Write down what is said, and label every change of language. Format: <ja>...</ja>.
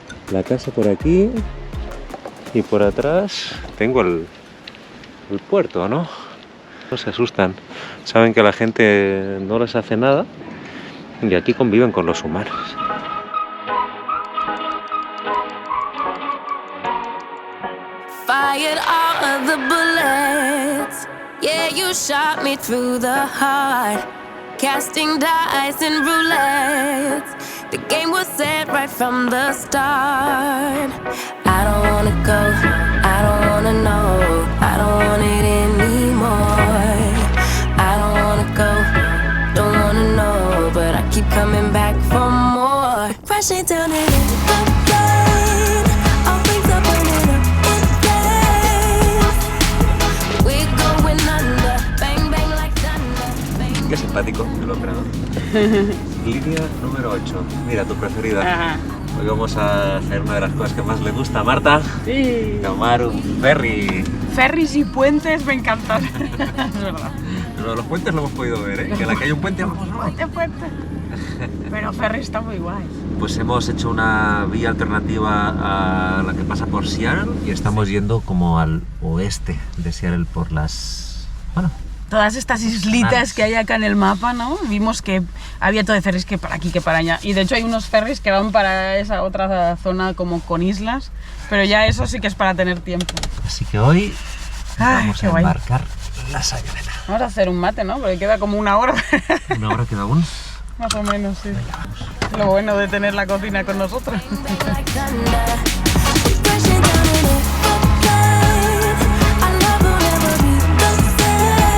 <es>La casa por aquí y por atrás tengo el puerto, ¿no? No se asustan. Saben que la gente no les hace nada y aquí conviven con los humanos.</es> <en>Fired all of the bullets. Yeah, you shot me through the heart. Casting dice and roulette. The game was set right from the start. I don't wanna go, I don't wanna know, I don't want it anymore. I don't wanna go, don't wanna know, but I keep coming back for more. Rushing down it in the rain. All things are burning up in flames. We're going under, bang bang like thunder. Bang.</en> <es>Qué simpático el operador. Línea número 8. Mira, tu preferida. Ajá. Hoy vamos a hacer una de las cosas que más le gusta a Marta. Sí. Tomar un ferry. Ferries y puentes me encantan. Es verdad. Pero los puentes lo hemos podido ver, ¿eh? Que en la que hay un puente vamos. Puente. Pero ferry está muy guay. Pues hemos hecho una vía alternativa a la que pasa por Seattle y estamos yendo como al oeste de Seattle por las... Bueno, Todas estas islitas que hay acá en el mapa, ¿no? Vimos que había todo de ferries que para aquí, que para allá. Y de hecho hay unos ferries que van para esa otra zona como con islas, pero ya eso sí que es para tener tiempo. así que hoy Ay, vamos qué a guay. embarcar la sayoneta. Vamos a hacer un mate, ¿no? Porque queda como 1 hora. Una hora queda aún. Más o menos, sí. Lo bueno de tener la cocina con nosotros.</es> <en>Like thunder, we're crashing down in a rain. Our love will never be the same.</en>